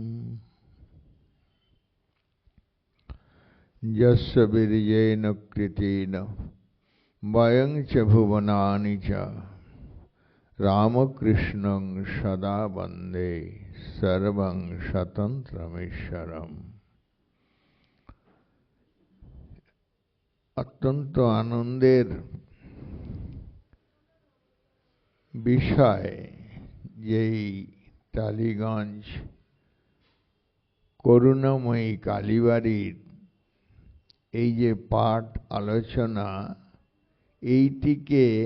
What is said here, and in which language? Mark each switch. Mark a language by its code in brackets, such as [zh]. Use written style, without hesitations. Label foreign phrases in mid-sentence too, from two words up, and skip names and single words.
[sa] यस्य वीर्येण कृतेन वयं च भुवनानि च रामकृष्णं सदा वन्दे सर्वं स्वतन्त्रमीश्वरम्। [bn] অত্যন্ত আনন্দের বিষয় যেই টালিগঞ্জ করুণাময়ী কালীবাড়ির এই যে পাঠ আলোচনা, এইটিকে